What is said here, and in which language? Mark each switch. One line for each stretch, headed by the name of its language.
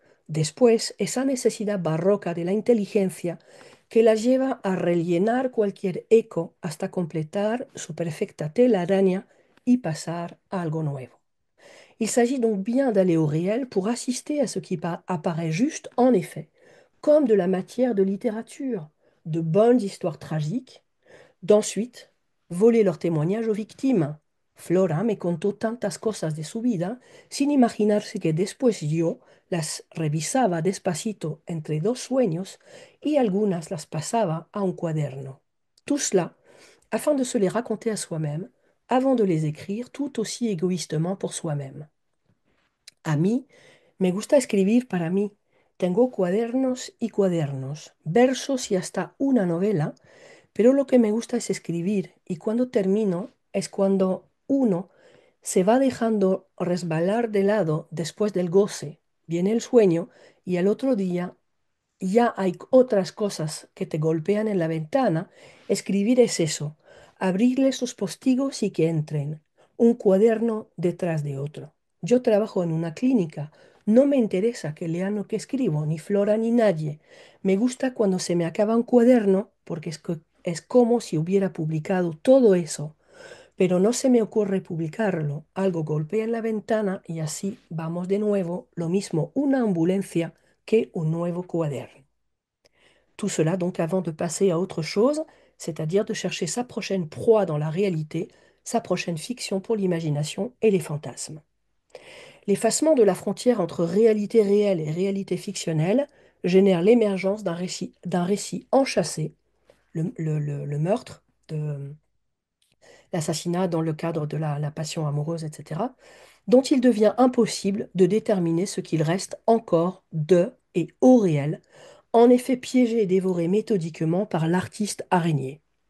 Spanish: Después, esa necesidad barroca de la inteligencia que la lleva a rellenar cualquier eco hasta completar su perfecta telaraña y pasar a algo nuevo.
French: Il s'agit donc bien d'aller au réel pour assister à ce qui apparaît juste, en effet, comme de la matière de littérature, de bonnes histoires tragiques, d'ensuite voler leurs témoignages aux victimes.
Spanish: Flora me contó tantas cosas de su vida sin imaginarse que después yo las revisaba despacito entre dos sueños y algunas las pasaba a un cuaderno.
French: Tout cela afin de se les raconter à soi-même avant de les écrire tout aussi égoïstement pour soi-même.
Spanish: A mí me gusta escribir para mí. Tengo cuadernos y cuadernos, versos y hasta una novela, pero lo que me gusta es escribir y cuando termino es cuando uno se va dejando resbalar de lado después del goce, viene el sueño y al otro día ya hay otras cosas que te golpean en la ventana. Escribir es eso, abrirles los postigos y que entren, un cuaderno detrás de otro. Yo trabajo en una clínica, no me interesa que lean lo que escribo, ni Flora ni nadie. Me gusta cuando se me acaba un cuaderno porque es como si hubiera publicado todo eso, pero no se me ocurre publicarlo. Algo golpea en la ventana y así vamos de nuevo, lo mismo una ambulancia que un nuevo cuaderno.
French: Tout cela donc avant de passer à autre chose, c'est-à-dire de chercher sa prochaine proie dans la réalité, sa prochaine fiction pour l'imagination et les fantasmes. L'effacement de la frontière entre réalité réelle et réalité fictionnelle génère l'émergence d'un récit enchâssé, le meurtre, l'assassinat dans le cadre de la passion amoureuse, etc., dont il devient impossible de déterminer ce qu'il reste encore de et au réel, en effet piégé et dévoré méthodiquement par l'artiste araignée.